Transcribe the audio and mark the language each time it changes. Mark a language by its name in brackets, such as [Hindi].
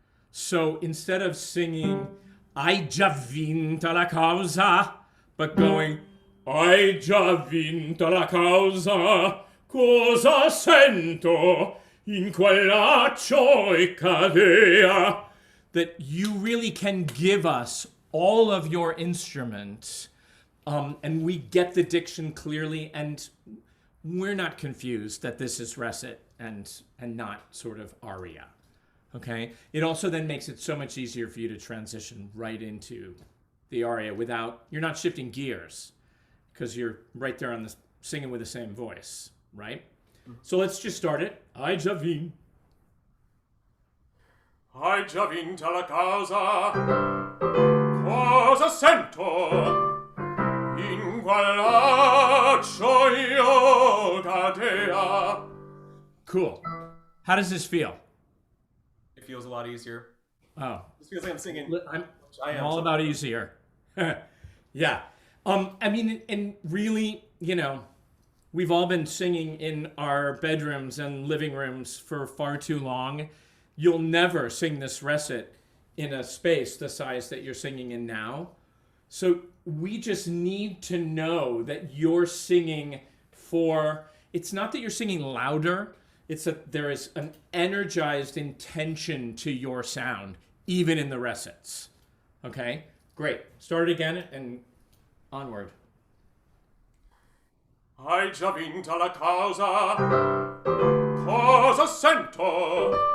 [English] So instead of singing, [Italian] hai già vinta la causa, [English] but going, [Italian] hai già vinta la causa, cosa sento in quel laccio e cadea, [English] that you really can give us all of your instruments, and we get the diction clearly, and we're not confused that this is recit and not sort of aria, okay? It also then makes it so much easier for you to transition right into the aria without, you're not shifting gears, because you're right there on the singing with the same voice, right? So let's just start it. [Italian] Hai già vinto. Hai già vinta la causa, cosa sento in quel laccio io cadea. [English] Cool. How does this feel? It feels a lot easier. Oh, It feels like I'm singing. I'm I am all about easier. Yeah. I mean, and really, we've all been singing in our bedrooms and living rooms for far too long. You'll never sing this recit in a space the size that you're singing in now. So we just need to know that you're singing for, it's not that you're singing louder, it's that there is an energized intention to your sound, even in the recits. Okay, great. Start it again and Onward. [Italian] Hai già vinta la causa, cosa sento?